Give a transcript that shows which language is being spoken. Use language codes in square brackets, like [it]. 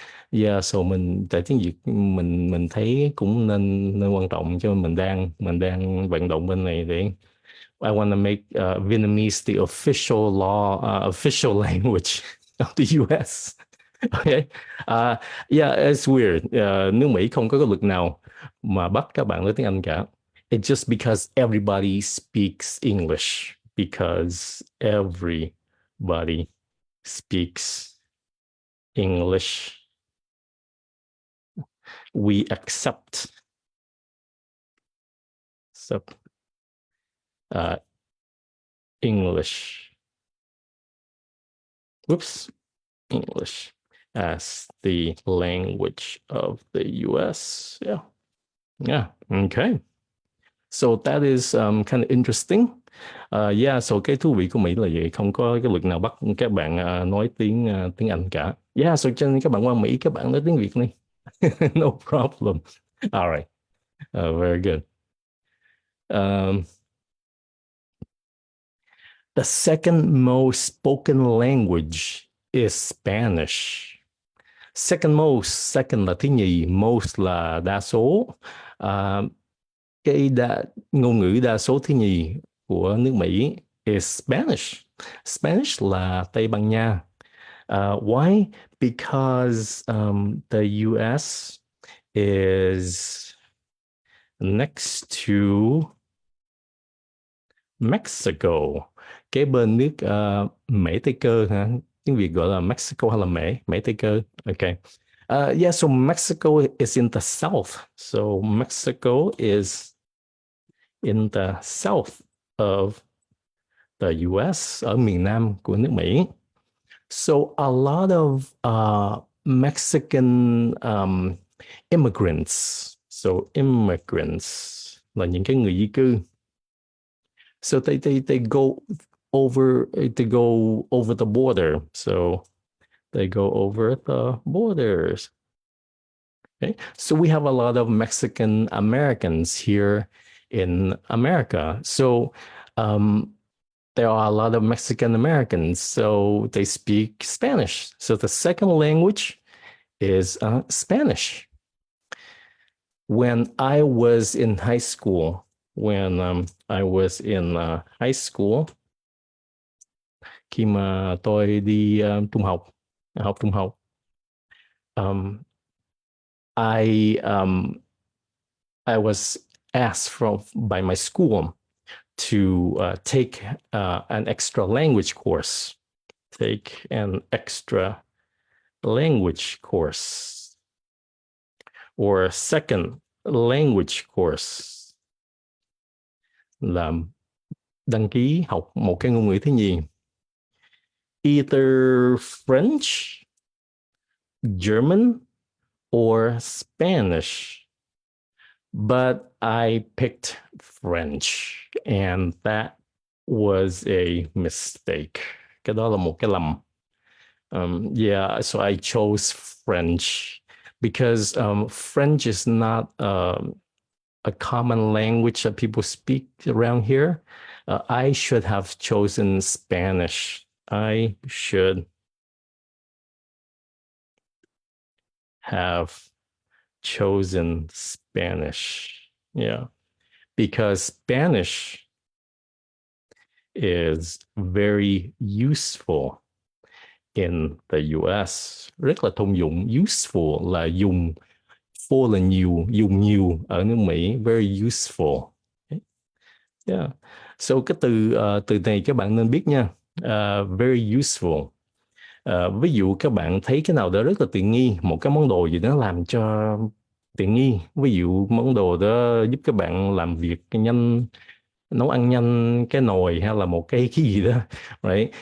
[vi] Yeah, so tại tiếng Việt mình thấy cũng nên quan trọng, cho nên mình đang vận động bên này để [en] I want to make Vietnamese the official language of the US. [vi] Okay. [en] Yeah, it's weird. [vi] Nước Mỹ không có cái luật nào mà bắt các bạn nói tiếng Anh cả. [en] It's just because everybody speaks English. Because everybody speaks English. We accept English. English. as the language of the US. Yeah. Yeah. Okay. So that is kind of interesting. [vi] Yeah, so cái thú vị của Mỹ là vậy, không có cái luật nào bắt các bạn nói tiếng Anh cả. Yeah, so cho nên các bạn qua Mỹ các bạn nói tiếng Việt đi. [en] No problem. All right. Very good. Um, the second most spoken language is Spanish. [vi] Second most, second là thứ nhì, most là đa số. Uh, ngôn ngữ đa số thứ nhì của nước Mỹ [en] is Spanish. [vi] Spanish là Tây Ban Nha. Why? [en] Because the US is next to Mexico, [vi] kế bên nước Mễ Tây Cơ hả? Tiếng Việt gọi là Mexico hay là Mễ Tây Cơ? [en] Okay. Yeah, so Mexico is in the south. So Mexico is in the south of the US, [vi] ở miền Nam của nước Mỹ. [en] So a lot of Mexican immigrants. [vi] So immigrants là những cái người di cư. [en] So they go over the border. So they go over the borders. Okay. So we have a lot of Mexican Americans here in America. So there are a lot of Mexican Americans. So they speak Spanish. So the second language is Spanish. When I was in high school, [vi] khi mà tôi đi học trung học, [en] um, I was asked by my school to take an extra language course. Take an extra language course [vi] or second language course, là đăng ký học một cái ngôn ngữ thứ nhì. [en] Either French, German, or Spanish. But I picked French, and that was a mistake. [vi] Cái đó là một cái lầm. [en] Yeah, so I chose French because French is not a common language that people speak around here. I should have chosen Spanish. I should have chosen Spanish. Yeah, because Spanish is very useful in the US. [vi] Rất là thông dụng. Useful là dùng, for là nhiều, dùng nhiều ở nước Mỹ. [en] Very useful. Okay. Yeah. [vi] So cái từ này các bạn nên biết nha. [en] Very useful. [vi] Ví dụ các bạn thấy cái nào đó rất là tiện nghi, một cái món đồ gì đó làm cho tiện nghi, ví dụ món đồ đó giúp các bạn làm việc nhanh, nấu ăn nhanh, cái nồi hay là một cái gì đó, right?